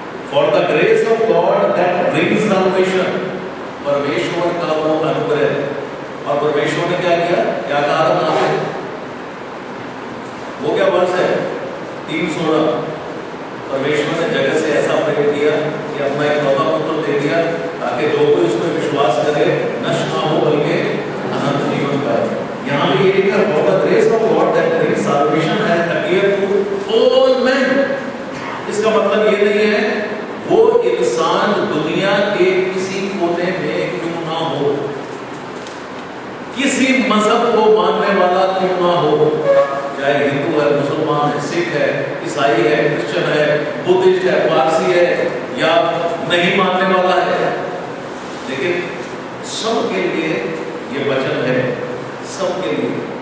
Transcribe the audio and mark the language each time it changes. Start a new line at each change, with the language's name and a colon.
English: For the grace of God that brings salvation,
Hindi: परमेश्वर का वो अनुग्रह। और परमेश्वर ने क्या किया, क्या कहा था वहां पे, वो क्या वर्ष है 3:16, परमेश्वर ने जगत से ऐसा प्रेम किया कि अपना एक इकलौता पुत्र दे दिया ताकि जो कोई उसमें विश्वास करे नष्ट ना हो बल्कि अनंत जीवन पाए। यहाँ पे ये लिखा,
English: for the grace of God that brings salvation has appeared to all men।
Hindi: इसका मतलब ये नहीं है वो इंसान दुनिया के किसी कोने में क्यों ना हो, किसी मजहब को मानने वाला क्यों ना हो, चाहे हिंदू है, मुसलमान है, सिख है, ईसाई है, क्रिश्चियन है, बुद्धिस्ट है, पारसी है या नहीं मानने वाला है, लेकिन सबके लिए ये वचन है, सबके लिए।